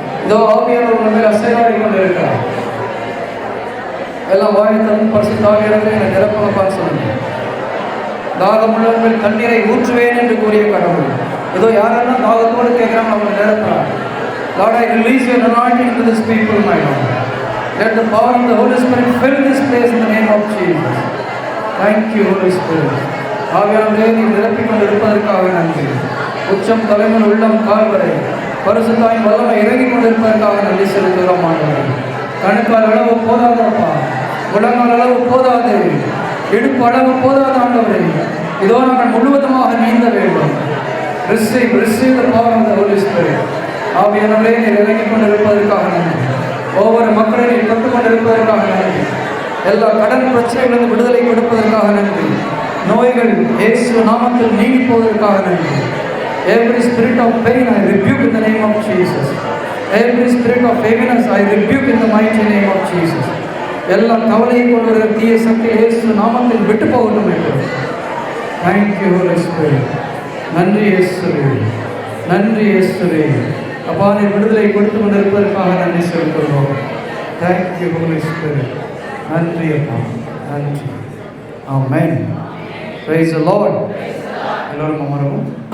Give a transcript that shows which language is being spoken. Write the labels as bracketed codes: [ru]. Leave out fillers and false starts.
[ta] இதோ ஆவியானவர் உங்கள் மேல் அசைவாடி கொண்டிருக்கிறார். எல்லாம் வாய்த்தலும் பரிசுத்த ஆவியானவரே என்னை நிரப்பப்பான்னு சொல்லுங்கள். தாகமுள்ளவர்கள் தண்ணீரை ஊற்றுவேன் என்று கூறிய கடவுள் இதோ யாரெல்லாம் தாகத்தோடு கேட்குறாங்க அவங்க நிரப்புறாங்க. [en] Lord, I release your anointing to this people, my Lord. Let the power of the Holy Spirit fill this place in the name of Jesus. Thank you, Holy Spirit. [ta] ஆவியானவரே, நீ நிரப்பிக் கொண்டிருப்பதற்காக நன்றி. உச்சம் தலைமுறை உள்ளம் கால் வரை பரிசுத்தாவின் வல்லமை இறங்கிக் கொண்டிருப்பதற்காக நன்றி செலுத்துகிறோம். ஆண்டவரே, கணுக்கால் அளவு போதாதப்பா, முழங்கால் அளவு போதாது, இடுப்பு அளவு போதாது. ஆண்டவரே, இதோ நாங்கள் முழுவதுமாக நீந்த வேண்டும். [en] Receive the power of the Holy Spirit. [ta] ஆவியானவரே, நீர் இறங்கிக் கொண்டிருப்பதற்காக நன்றி. ஒவ்வொரு மக்களை நீர் தொட்டுக் கொண்டிருப்பதற்காக நன்றி. எல்லா கடன் பிரச்சனைகளிலிருந்து விடுதலை கொடுப்பதற்காக நன்றி. நோய்கள் இயேசு நாமத்தில் நீங்கி போவதற்காக நன்றி. [en] Every spirit of pain I rebuke in the name of Jesus. Every spirit of heaviness I rebuke in the mighty name of Jesus. [ta] எல்லா கவலையை கொள்வதற்கு தீய சக்தி இயேசு நாமத்தில் விட்டு போகட்டும் என்று. [en] Thank you, Holy Spirit. [ta] நன்றி இயேசுவே, நன்றி இயேசுவே. அப்பா, நீர் விடுதலை கொடுத்து கொண்டிருப்பதற்காக நன்றி செலுத்துகிறோம். [en] Thank you, Holy Spirit. [ta] நன்றி அப்பா, நன்றி. [en] Amen. Praise the Lord. [ta] எல்லோரும் அமரவும்.